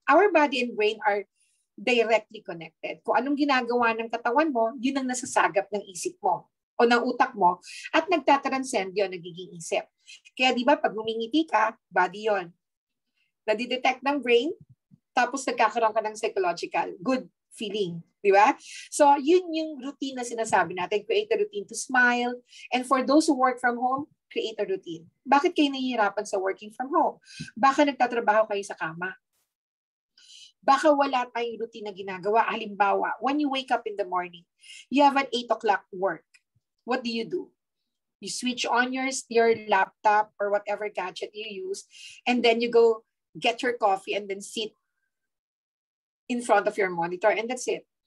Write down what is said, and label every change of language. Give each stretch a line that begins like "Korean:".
English: Our body and brain are directly connected.
Filipino: Kung anong ginagawa ng katawan mo, yun ang nasasagap ng isip mo o ng utak mo at nagtatranscend yun, nagiging isip. Kaya di ba, pag humingiti ka, body yun. Nadidetect ng brain, tapos nagkakaroon ka ng psychological good feeling, di ba? So, yun yung routine na sinasabi natin.
English: Create a routine to smile. And for those who work from home, create a routine.
Filipino: Bakit kayo nahihirapan sa working from home? Baka nagtatrabaho kayo sa kama. Baka wala tayong routine na ginagawa.
English: Halimbawa, when you wake up in the morning, you have an 8 o'clock work. What do? You switch on your laptop or whatever gadget you use, and then you go get your coffee and then sit in front of your monitor, and that's it.